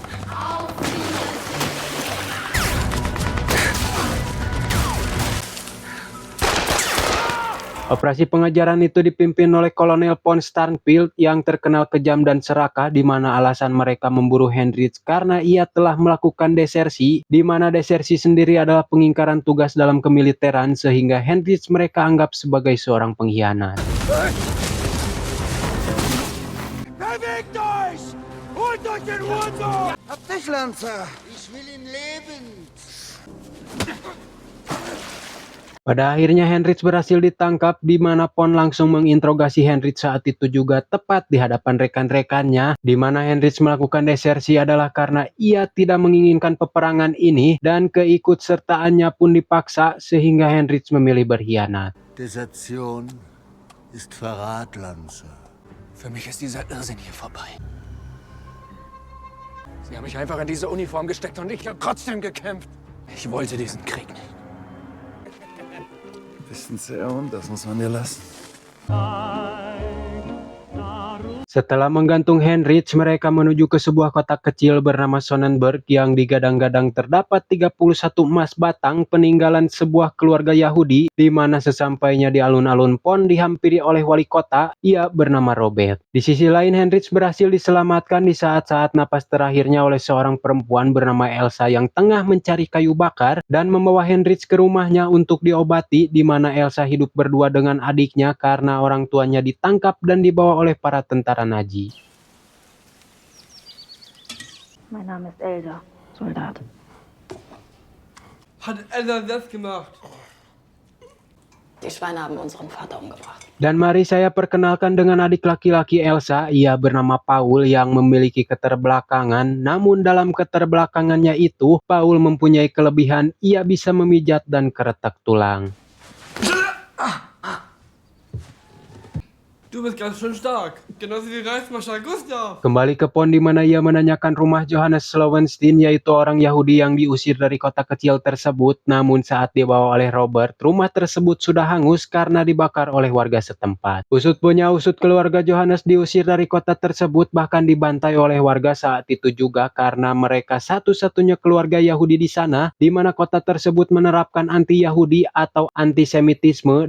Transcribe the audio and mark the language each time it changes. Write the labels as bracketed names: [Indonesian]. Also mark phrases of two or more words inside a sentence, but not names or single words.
[Indonesian] Operasi pengejaran itu dipimpin oleh Kolonel von Starnfield yang terkenal kejam dan serakah, di mana alasan mereka memburu Heinrich karena ia telah melakukan desersi, di mana desersi sendiri adalah pengingkaran tugas dalam kemiliteran, sehingga Heinrich mereka anggap sebagai seorang pengkhianat. [German] Bewegt euch! Holt euch den Hurensohn! Hab dich, Lanzer! Ich will ihn lebend! [Indonesian] Pada akhirnya Heinrich berhasil ditangkap, di mana Pon langsung menginterogasi Heinrich saat itu juga tepat di hadapan rekan-rekannya, di mana Heinrich melakukan desersi adalah karena ia tidak menginginkan peperangan ini dan keikutsertaannya pun dipaksa, sehingga Heinrich memilih berkhianat. [German] Desertion ist Verrat, Lanzer. Für mich ist dieser Irrsinn hier vorbei. Sie haben mich einfach in diese Uniform gesteckt und ich habe trotzdem gekämpft. Ich wollte diesen Krieg nicht. Wissen Sie, und das muss man dir lassen. [Indonesian] Setelah menggantung Heinrich, mereka menuju ke sebuah kota kecil bernama Sonnenberg yang digadang-gadang terdapat 31 emas batang peninggalan sebuah keluarga Yahudi, di mana sesampainya di alun-alun Pon dihampiri oleh wali kota, ia bernama Robert. Di sisi lain, Heinrich berhasil diselamatkan di saat-saat napas terakhirnya oleh seorang perempuan bernama Elsa yang tengah mencari kayu bakar dan membawa Heinrich ke rumahnya untuk diobati, di mana Elsa hidup berdua dengan adiknya karena orang tuanya ditangkap dan dibawa oleh para tentara Nazi. [German] Mein Name ist Elsa, Soldat. Hat Elsa das gemacht? Die Schweine haben unseren Vater umgebracht. [Indonesian] Dan mari saya perkenalkan dengan adik laki-laki Elsa, ia bernama Paul yang memiliki keterbelakangan. Namun dalam keterbelakangannya itu, Paul mempunyai kelebihan, ia bisa memijat dan keretak tulang. [German] Du bist ganz schön stark. Genauso wie Reismarschall Gustav. [Indonesian] Kembali ke Pon, di mana ia menanyakan rumah Johannes Slowenstein, yaitu orang Yahudi yang diusir dari kota kecil tersebut. Namun saat dibawa oleh Robert, rumah tersebut sudah hangus karena dibakar oleh warga setempat. Usut punya usut, keluarga Johannes diusir dari kota tersebut, bahkan dibantai oleh warga saat itu juga karena mereka satu-satunya keluarga Yahudi di sana, di mana kota tersebut menerapkan anti-Yahudi atau antisemitisme.